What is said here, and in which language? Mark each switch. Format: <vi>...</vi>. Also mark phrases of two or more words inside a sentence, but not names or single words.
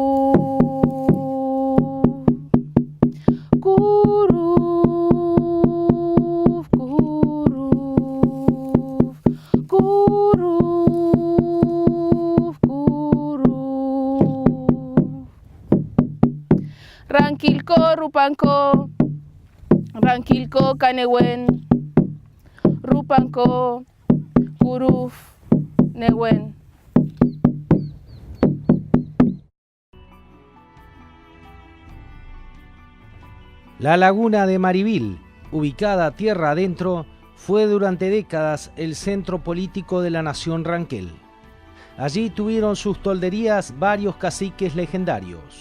<arn>Kuruf, kuruf, kuruf, kuruf. Rankilko rupanko, rankilko kanewen, rupanko kuruf newen.</arn> <es>La laguna de Maribil, ubicada tierra adentro, fue durante décadas el centro político de la nación Ranquel. Allí tuvieron sus tolderías varios caciques legendarios.</es>